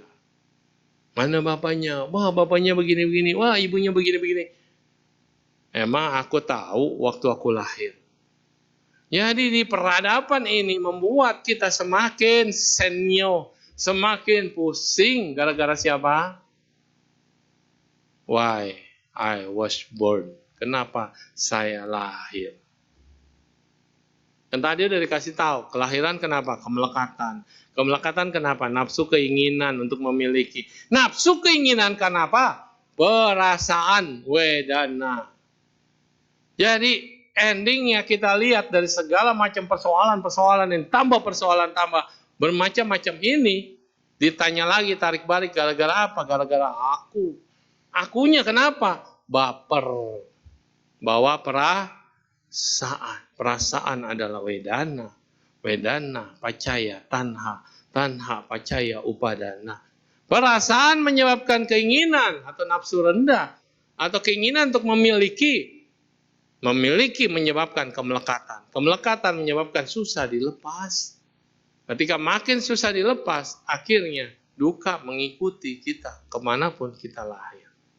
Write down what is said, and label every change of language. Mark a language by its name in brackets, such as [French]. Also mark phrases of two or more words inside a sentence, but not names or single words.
[Indonesian] Mana bapaknya? Wah, bapaknya begini-begini. Wah, ibunya begini-begini. Emang aku tahu waktu aku lahir. Jadi di peradaban ini membuat kita semakin senyo, semakin pusing. Gara-gara siapa? [English] Why I was born. [Indonesian] Kenapa saya lahir? Dan tadi udah dikasih tahu, kelahiran kenapa? Kemelekatan. Kemelekatan kenapa? Nafsu keinginan untuk memiliki. Nafsu keinginan kenapa? Perasaan wedana. Jadi endingnya kita lihat dari segala macam persoalan-persoalan ini, tambah persoalan, tambah bermacam-macam ini, ditanya lagi tarik balik gara-gara apa? Gara-gara aku. Akunya kenapa? Baper. Bawa perasaan. Perasaan adalah wedana. [Pali] Wedana, pacaya, tanha. Tanha, pacaya, upadana. [Indonesian] Perasaan menyebabkan keinginan atau nafsu rendah. Atau keinginan untuk memiliki. Memiliki menyebabkan kemelekatan. Kemelekatan menyebabkan susah dilepas. Ketika makin susah dilepas, akhirnya duka mengikuti kita kemanapun kita lahir.